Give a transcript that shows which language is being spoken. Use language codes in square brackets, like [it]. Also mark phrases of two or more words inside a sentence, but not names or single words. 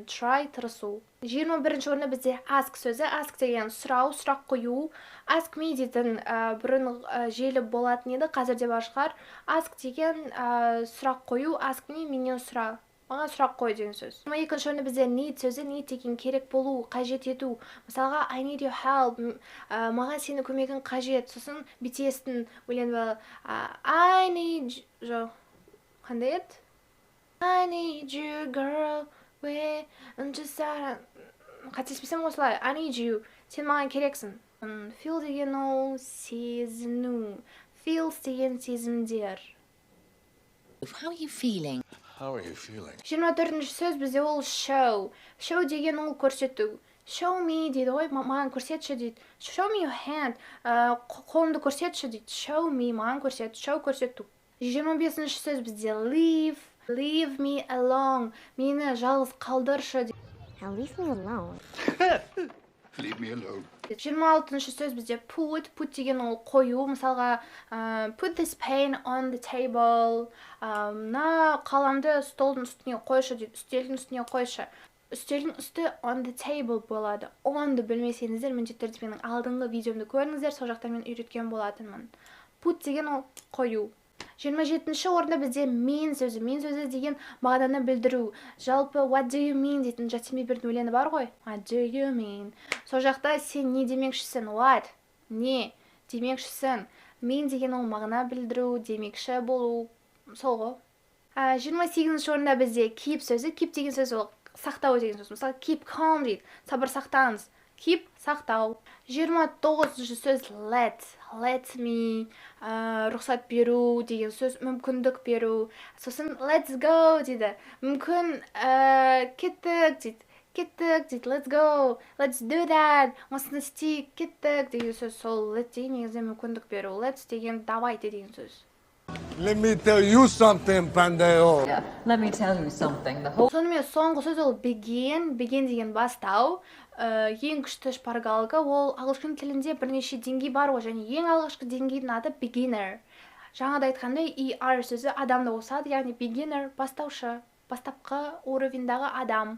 [kk] Try тырысу. 21-ші орында бізде ask сөзі. Ask деген сұрау, сұрақ қою. [en] Ask me [kk] дейтін бұрын желі болатын еді, қазір де бар шығар. Ask деген сұрақ қою. [en] Ask me, [kk] менен сұра. маған сұрақ қой деген сөз. Екінші орында бізде need сөзі, need деген керек болу, қажет ету. Мысалға [en] I need your help, [kk] маған сенің көмегің қажет. Сосын BTS-тің өлеңі бар, [en] I need [kk] жоқ, қандай еді? [en] I need you girl, [kk] қателеспесем осылай, [en] I need you, [kk] сен маған керексің. Feel деген ол сезіну, feels деген сезімдер. [en] How are you feeling? How are you feeling? [kk] 24-ші сөз бізде ол show. Show деген ол көрсету. [en] Show me [kk] дейді ғой, маған көрсетші дейді. [en] Show me your hand. [kk] Қолымды көрсетші дейді. [en] Show me, [kk] маған көрсет. Show көрсету. 25-ші сөз бізде leave. [en] Leave me alone. [kk] Мені жалғыз қалдыршы дейді. [en] Now leave me alone. Leave me alone. [kk] 26-ші сөз бізде put. Put деген ол қою. Мысалға, [en] put this pen on the table. [kk] Мына қаламды столдың үстіне қойшы дейді. Үстелдің үстіне қойшы. Үстелдің үсті [en] on the table [kk] болады. On'ды білмесеңіздер, міндетті түрде менің алдыңғы видеомды көріңіздер, сол жақта мен үйреткен болатынмын. Put деген ол қою. 27-ші орында бізде mean сөзі. Mean сөзі деген мағынаны білдіру. Жалпы [en] what do you mean [kk] дейтін Джастин Бибердің өлеңі бар ғой. [en] What do you mean? [kk] Сол жақта сен не демекшісің? What? Не демекшісің? Mean деген ол мағына білдіру, демекші болу. Сол ғой. 28-ші орында бізде keep сөзі. Keep деген сөз ол сақтау деген сөз. Мысалы, [en] keep calm [kk] дейді. Сабыр сақтаңыз. Keep сақтау. 29-ші сөз [en] let me, [kk] рұқсат беру деген сөз, мүмкіндік беру. Сосын [en] let's go [kk] дейді. Мүмкін кеттік дейді. Кеттік дейді. [en] Let's go. Let's do that. [kk] Осыны істейік. Кеттік деген сөз. Сол let деген негізі мүмкіндік беру. Let's деген давайте деген сөз. [en] Let me tell you something, Pandeo. Yeah, let me tell you something. [kk] Сонымен соңғы сөз ол begin. Begin деген бастау. Ең күшті шпаргалка, ол ағылшын тілінде бірнеше деңгей бар ғой, және ең алғашқы деңгейдің аты beginner. Жаңада айтқандай, ER сөзі адамды қосады, яғни beginner бастаушы, бастапқы уровеньдағы адам.